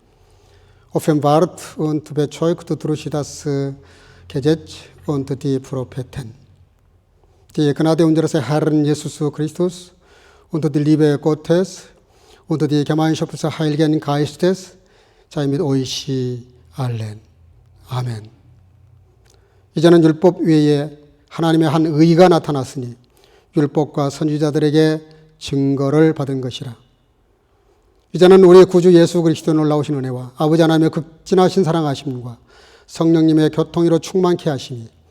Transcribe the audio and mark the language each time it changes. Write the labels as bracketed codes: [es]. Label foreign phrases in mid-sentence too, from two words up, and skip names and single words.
[de] offenbart und bezeugt durch das Gesetz und die Propheten. Die Gnade unseres Herrn Jesus Christus und die Liebe Gottes und die Gemeinschaft des Heiligen Geistes sei mit euch allen. [ko] 아멘. 이제는 율법 외에 하나님의 한 의가 나타났으니 율법과 선지자들에게 증거를 받은 것이라. 이제는 우리 구주 예수 그리스도의 놀라우신 은혜와 아버지 하나님의 극진하신 사랑하심과 성령님의 교통으로 충만케 하시니